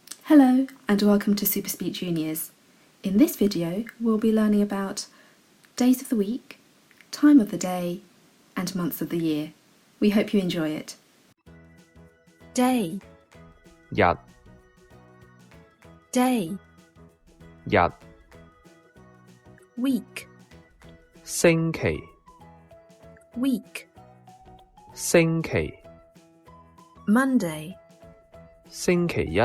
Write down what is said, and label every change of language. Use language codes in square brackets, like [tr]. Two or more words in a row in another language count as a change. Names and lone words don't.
[en] Hello and welcome to Super.Speak.Juniors. In this video we'll be learning about days of the week, time of the day and months of the year. We hope you enjoy it. Day, [zh] 日 [en] day, [zh] 日 [en] week, [zh] 星期 [en] week, [zh] 星期 [en] Monday, [zh] 星期一